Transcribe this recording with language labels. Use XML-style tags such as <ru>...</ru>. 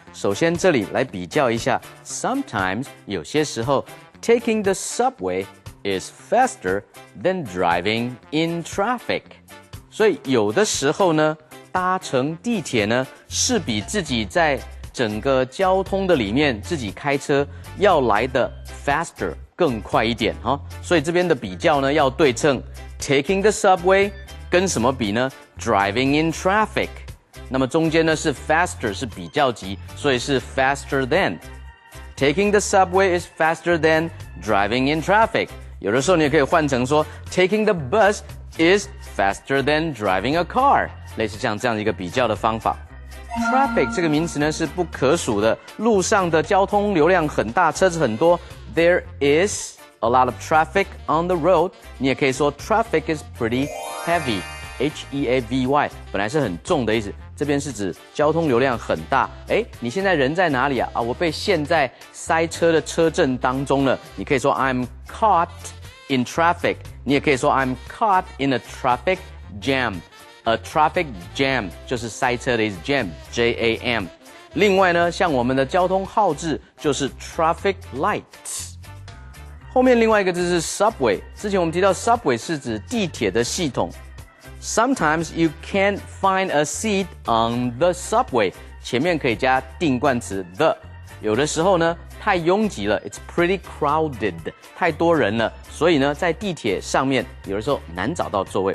<zh>首先这里来比较一下</zh> <en>，sometimes</en> <zh>有些时候</zh> <en>taking the subway is faster than driving in traffic。</en> <zh>所以有的时候呢，搭乘地铁呢是比自己在整个交通的里面自己开车要来的 faster 更快一点哈。所以这边的比较呢要对称 ，</zh> <en>taking the subway</en> <zh>跟什么比呢 ？</zh> <en>driving in traffic。</en> <zh>那么中间呢是 faster 是比较级，所以是</zh> <en>faster than。 Taking the subway is faster than driving in traffic。</en> <zh>有的时候你也可以换成说</zh> <en>taking the bus is faster than driving a car，</en> <zh>类似像这样的一个比较的方法。 Traffic 这个名词呢是不可数的，路上的交通流量很大，车子很多。</zh> <en>There is a lot of traffic on the road。</en> <zh>你也可以说</zh> <en>traffic is pretty heavy。</en> <zh>Heavy 本来是很重的意思，这边是指交通流量很大。诶，你现在人在哪里啊？我被陷在塞车的车阵当中了。你可以说</zh> <en>I'm caught in traffic。</en> <zh>你也可以说</zh> <en>I'm caught in a traffic jam。A traffic jam</en> <zh>就是塞车的意思</zh> <en>，jam。</en> <zh>另外呢，像我们的交通号志就是</zh> <en>traffic lights。</en> <zh>后面另外一个字是 subway。之前我们提到 subway 是指地铁的系统。</zh> <en>Sometimes you can't find a seat on the subway。</en> <zh>前面可以加定冠词 the。有的时候呢，太拥挤了 ，</zh> <en>it's pretty crowded，</en> <zh>太多人了，所以呢，在地铁上面有的时候难找到座位。</zh>